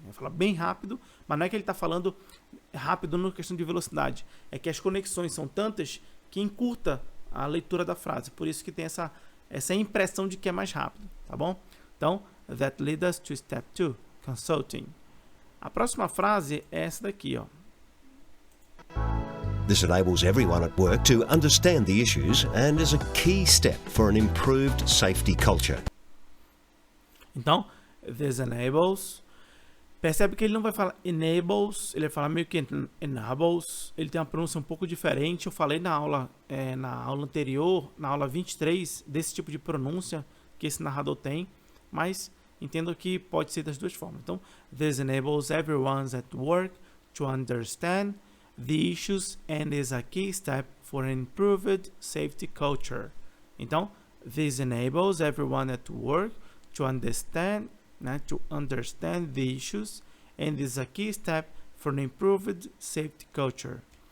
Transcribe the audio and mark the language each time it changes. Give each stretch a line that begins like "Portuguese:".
Portuguese: Ele fala bem rápido, mas não é que ele está falando rápido na questão de velocidade. É que as conexões são tantas que encurta a leitura da frase. Por isso que tem essa impressão de que é mais rápido, tá bom? Então,
English: that led us to step 2, consulting.
Portuguese: A próxima frase é essa daqui, ó.
English: This enables everyone at work to understand the issues and is a key step for an improved safety culture.
Portuguese: Então,
English: this enables.
Portuguese: Percebe que ele não vai falar enables, ele vai falar meio que enables. Ele tem uma pronúncia um pouco diferente. Eu falei na aula anterior, na aula 23, desse tipo de pronúncia que esse narrador tem, mas entendo que pode ser das duas formas. Então,
English: this enables everyone at work to understand the issues and is a key step for an improved safety culture.
Portuguese: Então,
English: this enables everyone at work to understand the issues and is a key step for an improved safety culture.